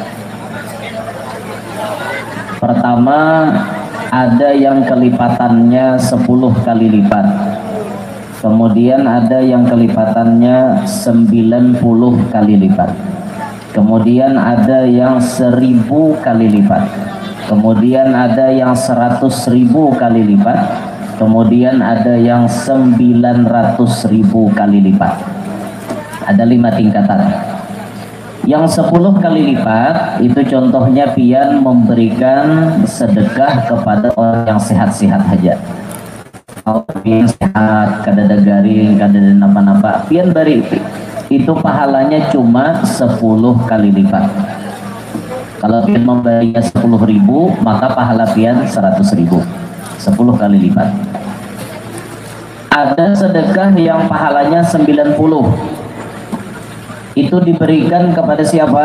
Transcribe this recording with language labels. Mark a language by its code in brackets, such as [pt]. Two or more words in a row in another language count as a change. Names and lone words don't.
[id] Pertama ada yang kelipatannya 10 kali lipat, kemudian ada yang kelipatannya 90 kali lipat, kemudian ada yang 1000 kali lipat, kemudian ada yang 100.000 kali lipat, kemudian ada yang 900.000 kali lipat. Ada 5 tingkatan. Yang 10 kali lipat itu contohnya pian memberikan sedekah kepada orang yang sehat-sehat saja. [bjn] Kalau pian sehat, kada ada garing, kada ada napa-napa, pian beri itu pahalanya cuma 10 kali lipat. [id] Kalau pian memberinya 10.000, maka pahala pian 100.000, 10 kali lipat. Ada sedekah yang pahalanya 90, itu diberikan kepada siapa?